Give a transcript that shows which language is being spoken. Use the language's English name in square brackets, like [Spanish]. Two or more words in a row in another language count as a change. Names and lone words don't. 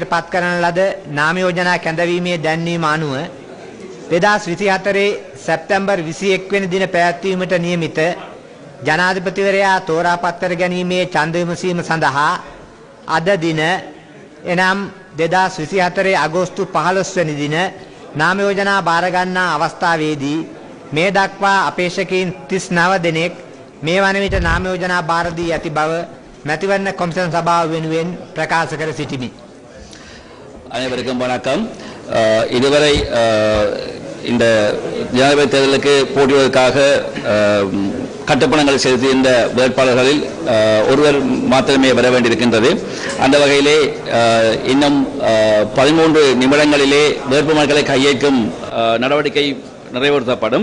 [Sinhala] පත් කරන ලද නාම යෝජනා කැඳවීමේ දැන්වීම අනුව 2024 සැප්තැම්බර් 21 වෙනි දින පැවැත්වීමට නියමිත ජනාධිපතිවරයා තෝරාපත් කර ගැනීමේ ඡන්ද විමසීම සඳහා අද දින එනම් 2024 අගෝස්තු 15 වෙනි දින නාම යෝජනා බාර ගන්නා අවස්ථාවේදී මේ දක්වා අපේක්ෂකයන් 39 දෙනෙක් මේ වන විට නාම යෝජනා බාර දී ඇති බව මැතිවරණ කොමිෂන් සභාව වෙනුවෙன் பிரகாශ කර සිටිමි. [Tamil] அனைவருக்கும் வணக்கம். இதுவரை இந்த ஜனாதிபதி தேர்தலுக்கு போட்டியிடுவதற்காக கட்டுப்பணங்கள் செலுத்தியிருந்த வேட்பாளர்களில் ஒருவர் மாத்திரமே வர வேண்டியிருக்கின்றது. அந்த வகையிலே இன்னும் 13 நிமிடங்களிலே வேட்புமனுக்களை கையேற்கும் நடவடிக்கை நிறைவேற்றப்படும்.